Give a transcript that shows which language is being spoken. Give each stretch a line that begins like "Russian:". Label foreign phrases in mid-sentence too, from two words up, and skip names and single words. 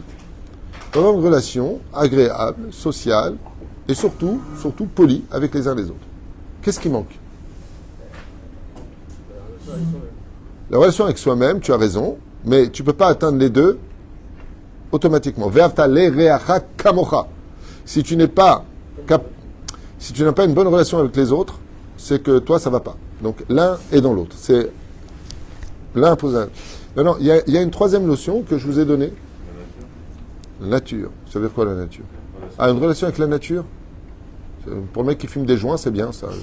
French: Avoir une relation agréable, sociale, et surtout polie avec les uns les autres. Qu'est-ce qui manque? La relation avec soi-même, tu as raison, mais tu ne peux pas atteindre les deux automatiquement.
Hebrew: ואהבת לרעך כמוך.
French: Si tu n'es pas si tu n'as pas une bonne relation avec les autres, c'est que toi, ça va pas. Donc, l'un est dans l'autre. C'est l'un pose un. Non, il y a une troisième notion que je vous ai donnée. La nature. Ça veut dire quoi, la nature? Ah, une relation avec la nature? Pour le mec qui fume des joints, c'est bien, ça.